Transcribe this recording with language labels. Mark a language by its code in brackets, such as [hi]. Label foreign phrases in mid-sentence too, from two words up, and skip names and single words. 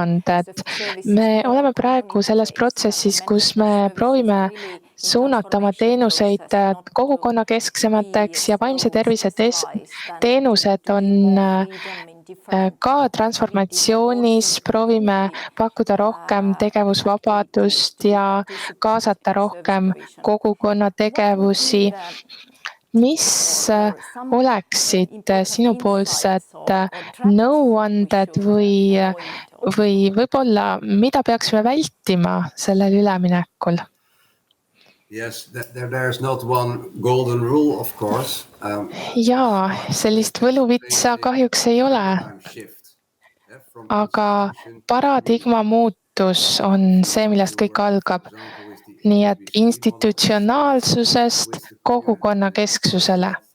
[et] Me oleme praegu selles protsessis, kus me proovime suunata oma teenuseid kogukonnakesksemateks ja vaimse tervise teenused on ka transformatsioonis, proovime pakkuda rohkem tegevusvabadust ja kaasata rohkem kogukonna tegevusi. Mis oleksid sinupoolsed nõuanded või võib-olla, mida peaksime vältima sellel üleminekul? [en] Yes, there's not one golden rule, of course. [et] Jaa, sellist võluvitsa kahjuks ei ole, aga paradigma muutus on see, millest kõik algab. Nii et institutsionaalsusest kogukonnakesksusele.